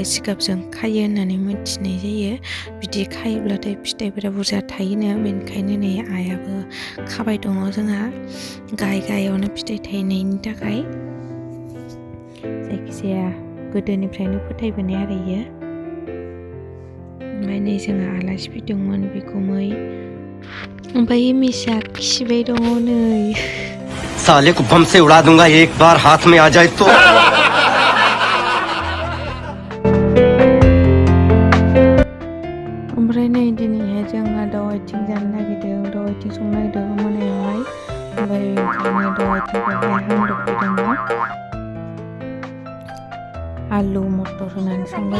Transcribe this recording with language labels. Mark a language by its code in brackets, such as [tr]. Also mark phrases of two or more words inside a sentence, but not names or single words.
[brx] जिगाबजों खायो होननानै मिथिनाय जायो बिदि खायोब्लाथाय फिथाइफोरा बुरजा थायोनो बेनिखायनो नै आइयाबो खाबाय दङ जोंहा गाहायावनो फिथाइ थायनायनि थाखाय जायखिजाया गोदोनिफ्रायनो फोथायबोनाय आरो इयो ओमफ्राय नै जोंहा आलासि फैदोंमोन बिगुमै ओमफ्राय हिमेशा खिबाय दङ नै [hi] साले को बम से उड़ा दूंगा एक बार हाथ में आ जाए तो [brx] ओमफ्राय नै दिनैहाय जोंहा दाउ आथिं जानो नागिरदों दाउ आथिं संनो नागिरदों मोनायावहाय ओमफ्राय ओंखायनो दाउ आथिंखौहाय हांदबफैदोंमोन आलु मटर होनानै संगोन